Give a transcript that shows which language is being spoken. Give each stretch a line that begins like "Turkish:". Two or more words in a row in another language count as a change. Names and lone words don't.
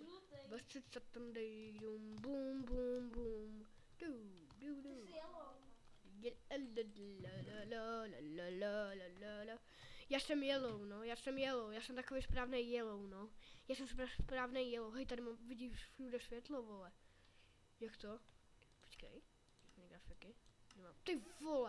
English: Bastard Saturday, dum boom boom boom. Du du du.
Czech: Já jsem yellow, no, já jsem takový správný yellow, no. Já jsem správný yellow, hej, tady vidíš všude světlo, vole. Jak to? Počkej, grafiky, nemám, ty vole.